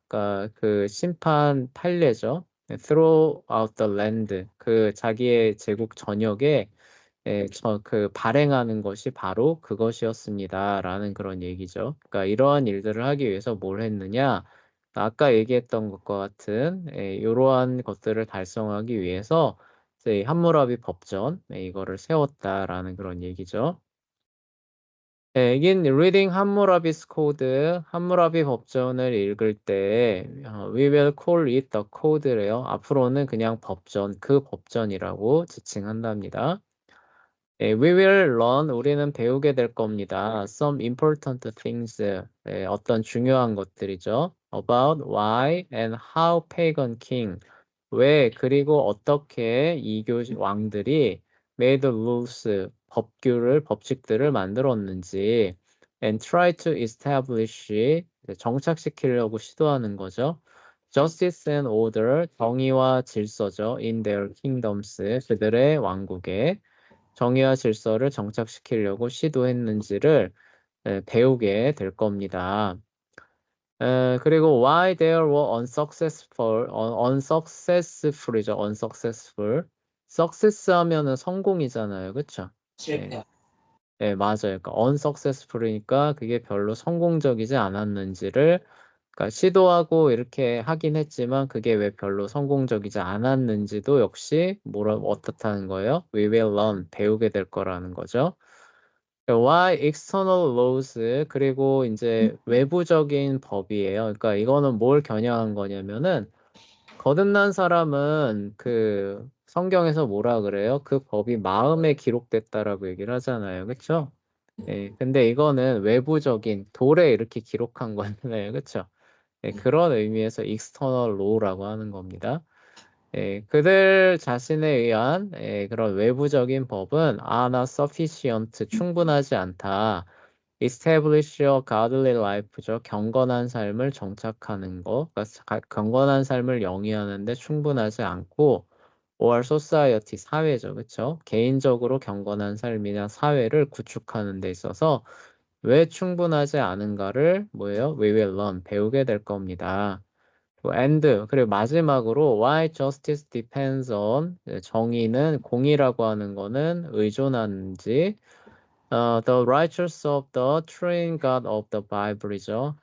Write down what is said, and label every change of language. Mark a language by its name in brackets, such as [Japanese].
[Korean] 그러니까 그 심판 판례죠. [English] throughout the land [Korean] 그 자기의 제국 전역에 그 발행하는 것이 바로 그것이었습니다라는 그런 얘기죠. 그러니까 이러한 일들을 하기 위해서 뭘 했느냐? 아까 얘기했던 것과 같은 이러한 것들을 달성하기 위해서 이제 함무라비 법전 이거를 세웠다라는 그런 얘기죠. [English] in reading 함무라비's code, [Korean] 함무라비 법전을 읽을 때 [English] we will call it the code래요. [Korean] 앞으로는 그냥 법전, 그 법전이라고 지칭한답니다. [English] we will learn, [Korean] 우리는 배우게 될 겁니다. [English] Some important things, [Korean] 어떤 중요한 것들이죠. [English] About why and how pagan king, [Korean] 왜 그리고 어떻게 이교 왕들이 [English] made rules, [Korean] 법칙들을 만들었는지 [English] and try to establish, [Korean] 정착시키려고 시도하는 거죠. [English] Justice and order, [Korean] 정의와 질서죠. [English] In their kingdoms, [Korean] 그들의 왕국에. 정의와 질서를 정착시키려고 시도했는지를 배우게 될 겁니다. 그리고 [English] why they were unsuccessful이죠. unsuccessful. [Korean] success 하면은 성공이잖아요. 그쵸? 실패. 네, 맞아요. 그러니까 unsuccessful이니까 그게 별로 성공적이지 않았는지를 그러니까 시도하고 이렇게 하긴 했지만 그게 왜 별로 성공적이지 않았는지도 역시 어떻다는 거예요? [English] We will learn, [Korean] 배우게 될 거라는 거죠. [English] why external laws [Korean] 그리고 이제 외부적인 법이에요. 그러니까 이거는 뭘 겨냥한 거냐면은 거듭난 사람은 그 성경에서 뭐라 그래요? 그 법이 마음에 기록됐다라고 얘기를 하잖아요. 그쵸? 예, 근데 이거는 외부적인 돌에 이렇게 기록한 거잖아요. 그쵸? 예, 그런 의미에서 external law라고 하는 겁니다. 예, 그들 자신에 의한 그런 외부적인 법은 [English] not sufficient, [Korean] 충분하지 않다. [English] establish a godly life죠. [Korean] 경건한 삶을 정착하는 거. 그러니까 경건한 삶을 영위하는데 충분하지 않고 [English] or society, [Korean] 사회죠. 그렇죠? 개인적으로 경건한 삶이나 사회를 구축하는 데 있어서 왜 충분하지 않은가를 뭐예요? [English] We will learn, [Korean] 배우게 될 겁니다. [English] and [Korean] 그리고 [English] 마지막으로 why justice depends on [Korean] 정의는 공의라고 하는 거는 의존하는지 [English] the righteous of the true God of the Bible이죠.